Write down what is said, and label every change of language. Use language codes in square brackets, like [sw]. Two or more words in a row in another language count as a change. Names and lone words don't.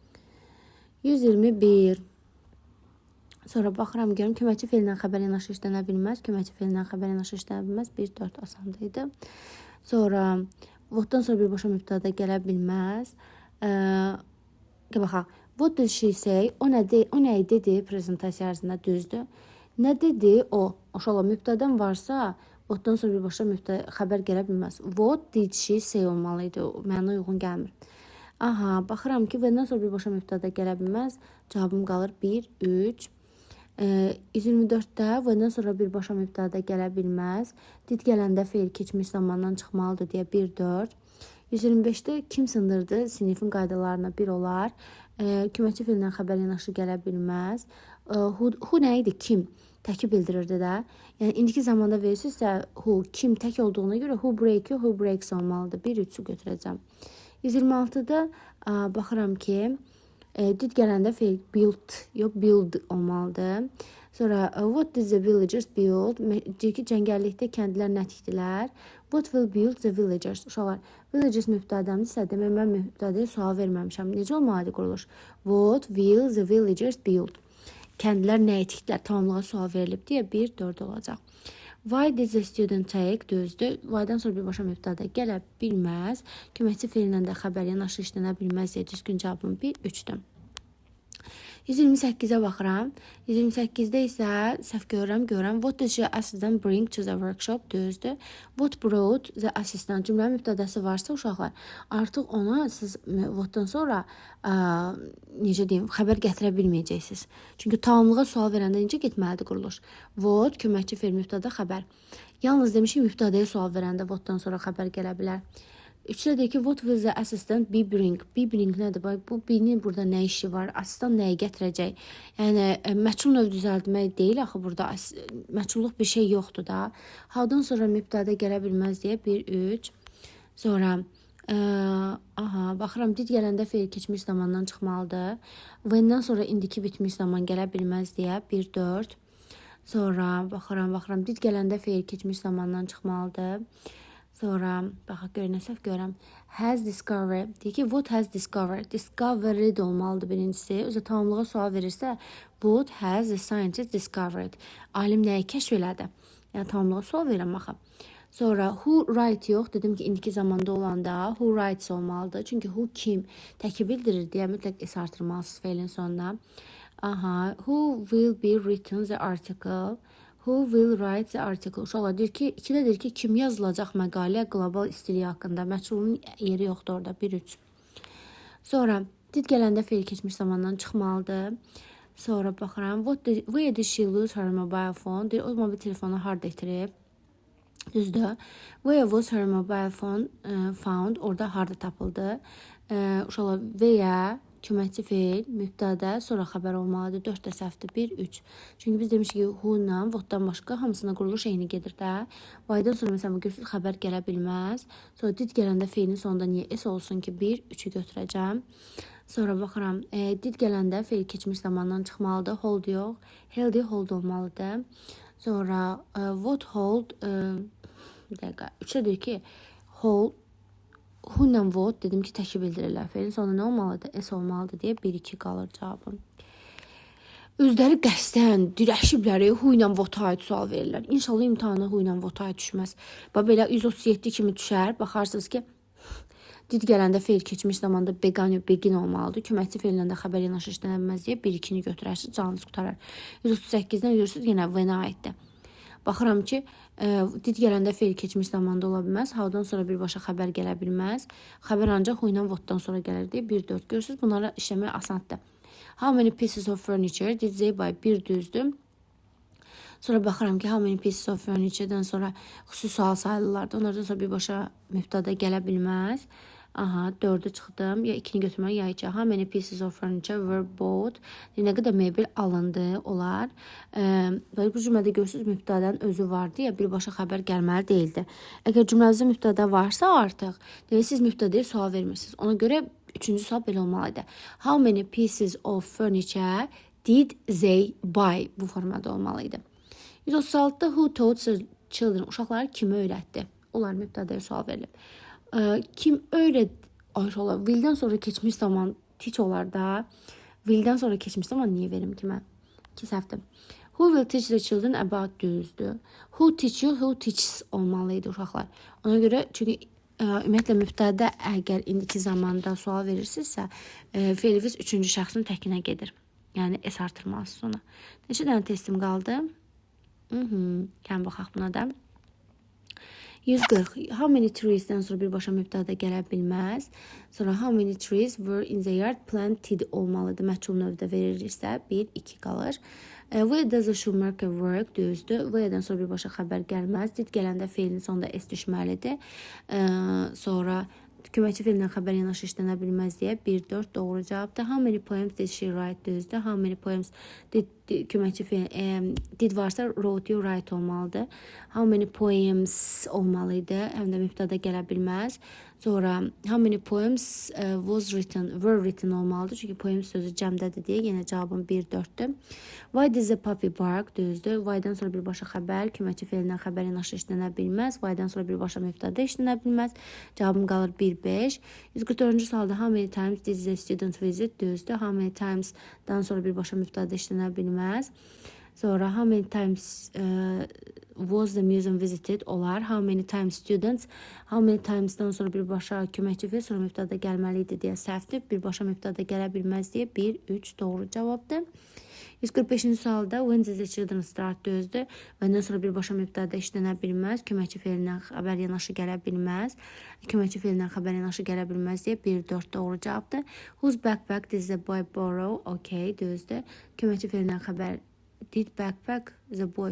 [az] 121. Sonra baxıram, görüm, köməkçi feillə xəbər yanaşı işlənə bilməz. Köməkçi feillə xəbər yanaşı işlənə bilməz. 1-4 asandıydı. Sonra, what-dan sonra birbaşa mübtədə gələ bilməz. Baxaq, [en] what did she say? [az] O nə dedi prezentasiya ərzində? Düzdür. Nə dedi o? Oşala, mübtədən varsa, what-dan sonra birbaşa xəbər gələ bilməz. [en] What did she say olmalıydı? [az] Mənə uyğun gəlmir. Aha, baxıram ki, və-dən sonra birbaşa mübtədə gələ bilməz. Cavabım qalır 1, 3. 124-də və-dən sonra birbaşa mübtədə gələ bilməz. Did gələndə feil keçmiş zamandan çıxmalıdır deyə 1, 4. 125-də kim sındırdı? Sinifin qaydalarına 1 olar. Köməkçi feillə xəbər yanaşı gələ bilməz. Who nə idi? Kim? Təki bildirirdi də. Yəni, indiki zamanda verirsinizsə, who, kim tək olduğuna görə [en] who breaks [az] olmalıdır. 1, 3-ü götürəcəm. 126-da baxıram ki, did gələndə feil build olmalıdır. Sonra, [en] what did the villagers build? [az] Deyir ki, cəngəllikdə kəndlər nə tikdilər? [en] What will build the villagers? [az] Uşaqlar, villagers mübtədəmdirsə, demək mən mübtədəyə sual verməmişəm. Necə olmalıdır quruluş? [en] What will the villagers build? [az] Kəndlər nəyə tikdilər? Tamamlığa sual verilib deyə 1, 4 olacaq. [en] Why did the student take? [az] Düzdür. Why-dan sonra birbaşa mübtədə gələ bilməz. Köməkçi feillə də xəbər yanaşı işlənə bilməz deyə düzgün cavabım 1, 3-dür. 128-ə baxıram. 128-də isə səhv görürəm. [en] What did the assistant bring to the workshop? [az] Düzdür. [en] What brought the assistant? [az] Cümlənin mübtədəsi varsa uşaqlar, artıq ona siz whatdan sonra necə deyim, xəbər gətirə bilməyəcəksiniz. Çünki tamamlığa sual verəndə necə getməlidir quruluş? What, köməkçi feil, mübtədə, xəbər. Yalnız demişik, mübtədəyə sual verəndə whatdan sonra xəbər gələ bilər. 3-də deyir ki, [en] what will the assistant be bring? Be bring nədir? [az] Bu be-nin burada nə işi var? Asistan nəyi gətirəcək? Yəni, məchul növ düzəltmək deyil, axı burada məchulluq bir şey yoxdur da. How-dan sonra mübtədə gələ bilməz deyə 1, 3. Sonra, baxıram, did gələndə feil keçmiş zamandan çıxmalıdır. When-dən sonra indiki bitmiş zaman gələ bilməz deyə 1, 4. Sonra, baxıram, did gələndə feil keçmiş zamandan çıxmalıdır. Sonra, baxaq, görünə səhv görəm. [en] Has discovered. [az] Deyir ki, [en] what has discovered? Discovered [az] olmalıdır birincisi. Özə tamamlığa sual verirsə, [en] what has the scientist discovered? [az] Alim nəyi kəşf elədi? Yəni, tamamlığa sual verirəm, baxaq. Sonra, [en] who write [az] yox. Dedim ki, indiki zamanda olanda [en] who writes [az] olmalıdır. Çünki who kim təki bildirir deyə mütləq s artırmalısınız feilin sonuna. [en] Who will be written the article? Who will write the article? [az] Uşaqlar, deyir ki, 2-də deyir ki, kim yazılacaq məqalə qlobal istiliyi haqqında? Məchulun yeri yoxdur orada, 1, 3. Sonra, did gələndə feil keçmiş zamandan çıxmalıdır. Sonra, baxıram, [en] where did she lose her mobile phone? [az] Deyir, o mobil telefonu harada itirib? Düzdür. [en] Where was her mobile phone found? [az] Orada harada tapıldı? Uşaqlar, veya köməkçi feil, mübtədə, sonra xəbər olmalıdır. 4 də səhvdir, 1, 3. Çünki biz demişik ki, who-la, what-dan başqa hamısına quruluş eyni gedir də. Why-dan sonra məsələn, görürsünüz, xəbər gələ bilməz. Sonra did gələndə feilin sonunda niyə s olsun ki, 1, 3-ü götürəcəm. Sonra baxıram, did gələndə feil keçmiş zamandan çıxmalıdır. Hold yox, [en] held hold [az] olmalıdır. Sonra [en] what hold, [az] bir dəqiqə, 3-ə deyir ki, [en] hold who [az] ilə what dedim ki, təki bildirirlər feilin. Sonra nə olmalıdır? S olmalıdır deyə 1-2 qalır cavabım. Özləri qəsdən dirəşiblər, who ilə what-a aid sual verirlər. İnşallah imtahana who ilə what-a aid düşməz. Bax belə 137 kimi düşər. Baxarsınız ki, did gələndə feil keçmiş zamanda begin olmalıdır. Köməkçi feillə də xəbər yanaşı işlənə bilməz deyə 1-2-ni götürərsiniz, canınız qutarar. 138-dən görürsünüz yenə when-a aiddir. Baxıram ki, did gələndə feil keçmiş zamanda ola bilməz. How-dan sonra birbaşa xəbər gələ bilməz. Xəbər ancaq who ilə what-dan sonra gəlir deyə 1-4 görürsünüz. Bunları işləmək asandır. [en] How many pieces of furniture did they buy? [az] Bir düzdür. Sonra baxıram ki, [en] how many pieces of furniture-dən [az] sonra xüsusi sual sayılırlardı. Onlardan sonra birbaşa mübtada gələ bilməz. Aha, 4'e çıxdım. Ya 2-ni götürmək, ya 2. [en] How many pieces of furniture were bought? [az] Nə qədər mebel alındı, olar. Bu cümlədə görürsünüz, mübtadadan özü vardı ya, birbaşa xəbər gəlməli deyildi. Əgər cümlənizdə mübtada varsa artıq, demək siz mübtadaya sual vermirsiniz. Ona görə 3-cü sual belə olmalıydı. [en] How many pieces of furniture did they buy? [az] Bu formada olmalıydı. 136'da [en] who taught children? [az] Uşaqları kimi öyrətdi? Onlar mübtadaya sual verilib. Kim öyrət? Will'dən sonra keçmiş zaman teach olar da. Will'dən sonra keçmiş zaman niyə verim ki mən? 2 səhvdir. [en] Who will teach the children about düzdür. Who teach you, who teaches olmalıydı uşaqlar. [az] Ona görə, çünki ümumiyyətlə mübtədə əgər indiki zamanda sual verirsinizsə, feiliniz 3-cü şəxsin təkinə gedir. Yəni S artırmalısınız ona. Neçə dənə testim qaldı? Gəlin baxaq buna da. 140. [en] How many trees'dən [az] sonra birbaşa mübtada gələ bilməz. [en] Sonra how many trees were in the yard planted olmalıdır. [az] Məchul növdə verilirsə 1-2 qalır. [en] Where does the shoemaker work? [az] Düzdür. Where'dən sonra birbaşa xəbər gəlməz. Did gələndə feilin sonunda S düşməlidir. Sonra köməkçi feillə xəbər yanaşı işlənə bilməz deyə 1-4 doğru cavabdır. [en] How many poems did she write? Düzdür. How many poems did [az] köməkçi feil [en] did varsa wrote you write olmalıdır. How many poems olmalıydı. [az] Həm də mübtada gələ bilməz. [en] Sonra how many poems were written olmalıdır. [az] Çünki poems sözü cəmdədir deyə yenə cavabım 1-4'dür. [en] Why does the puppy bark? [az] Düzdür. Why'dan sonra birbaşa xəbər, köməkçi feillə xəbər yanaşı işlənə bilməz. Why'dan sonra birbaşa mübtada işlənə bilməz. Cavabım qalır 1-5. 144-cü sualda [en] how many times did the student visit? [az] Düzdür. [en] How many times- [az] dan sonra birbaşa mübtada işlənə bilməz. [en] Sonra how many times was the museum visited olar. How many times students. How many times'dan [az] sonra birbaşa köməkçi feil, sonra mübtada gəlməliydi deyə səhvdir. Birbaşa mübtada gələ bilməz deyə 1-3 doğru cavabdır. 145-ci sualda [en] when did the children start [az] düzdür. Bəndən sonra birbaşa mübtada işlənə bilməz. Köməkçi feillə xəbər yanaşı gələ bilməz. Köməkçi feillə xəbər yanaşı gələ bilməz deyə 1-4 doğru cavabdır. [en] Whose backpack did the boy borrow? [az] Okay, düzdür. Köməkçi feillə xəbər [en] did backpack the boy.